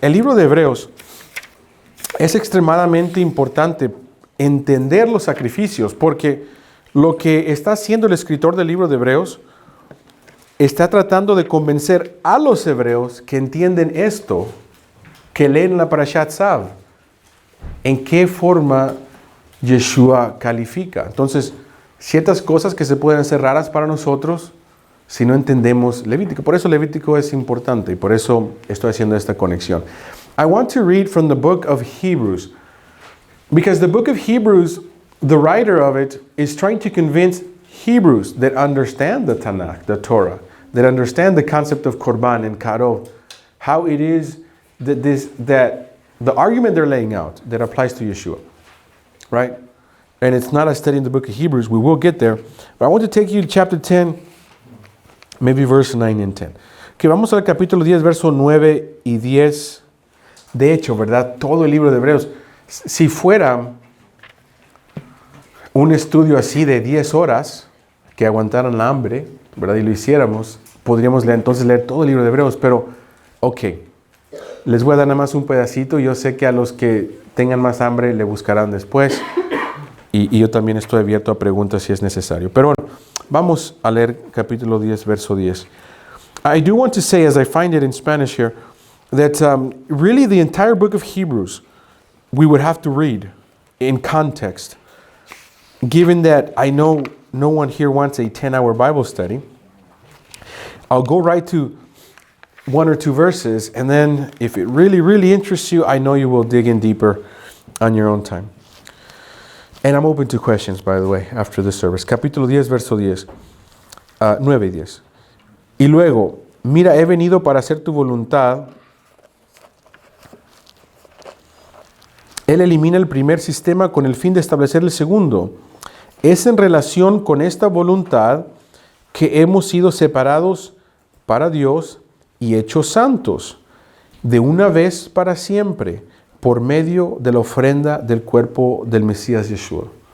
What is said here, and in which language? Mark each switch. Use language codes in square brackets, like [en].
[es] El libro de Hebreos es extremadamente importante entender los sacrificios, porque lo que está haciendo el escritor del libro de Hebreos está tratando de convencer a los hebreos que entienden esto, que leen la Parashat Tzav, en qué forma Yeshua califica. Entonces, ciertas cosas que se pueden hacer raras para nosotros si no entendemos Levítico. Por eso Levítico es importante y por eso estoy haciendo esta conexión. [en] I want to read from the book of Hebrews, because the book of Hebrews, the writer of it is trying to convince Hebrews that understand the Tanakh, the Torah, that understand the concept of Korban and Karov, how it is that the argument they're laying out that applies to Yeshua, right? And it's not a study in the book of Hebrews. We will get there. But I want to take you to chapter 10, maybe verse 9 and 10. [es] Que vamos al capítulo 10, verso 9 y 10. De hecho, ¿verdad? Todo el libro de Hebreos. Si fuera un estudio así de 10 horas, que aguantaran la hambre, ¿verdad? Y lo hiciéramos, podríamos entonces leer todo el libro de Hebreos. Pero, ok, les voy a dar nada más un pedacito. Yo sé que a los que tengan más hambre le buscarán después. Y yo también estoy abierto a preguntas si es necesario. Pero bueno, vamos a leer capítulo 10, verso 10. [en] I do want to say, as I find it in Spanish here, that really the entire book of Hebrews we would have to read in context. Given that I know no one here wants a 10-hour Bible study, I'll go right to one or two verses, and then if it really, really interests you, I know you will dig in deeper on your own time. And I'm open to questions, by the way, after the service. [es] Capítulo 10, verso 10. 9 y 10. Y luego, mira, he venido para hacer tu voluntad. Él elimina el primer sistema con el fin de establecer el segundo. Es en relación con esta voluntad que hemos sido separados para Dios y hechos santos, de una vez para siempre, por medio de la ofrenda del cuerpo del Mesías Yeshua.